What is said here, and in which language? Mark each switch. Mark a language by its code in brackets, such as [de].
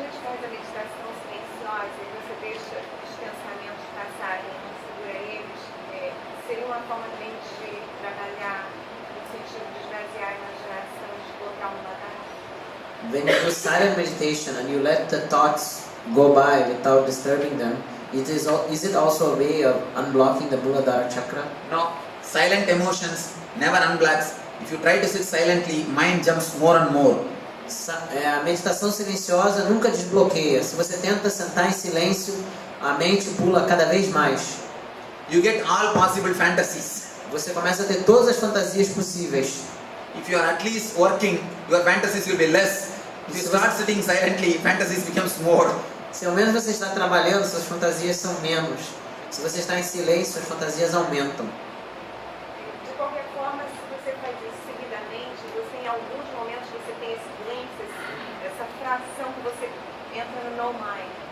[pt] a meditação silenciosa e você deixa os pensamentos passarem e não segura eles, seria uma forma também de trabalhar no sentido de esvaziar a imaginação e de colocar um lugar? [en] When you do silent meditation and you let the thoughts go by without disturbing them, is it also a way of unblocking the Muladhara chakra? No, silent emotions never unblocks. If you try to sit silently, mind jumps more and more. [pt] A meditação silenciosa nunca desbloqueia. Se você tenta sentar em silêncio, a mente pula cada vez mais. [en] You get all possible fantasies. [pt] Você começa a ter todas as fantasias possíveis. [en] If you are at least working, your fantasies will be less. If you start sitting silently, fantasies becomes more. [pt] Se ao menos você está trabalhando, suas fantasias são menos. Se você está em silêncio, suas fantasias aumentam. De qualquer forma, se você faz isso seguidamente, você em alguns momentos você tem esse glimpse, essa fração que você entra no no mind.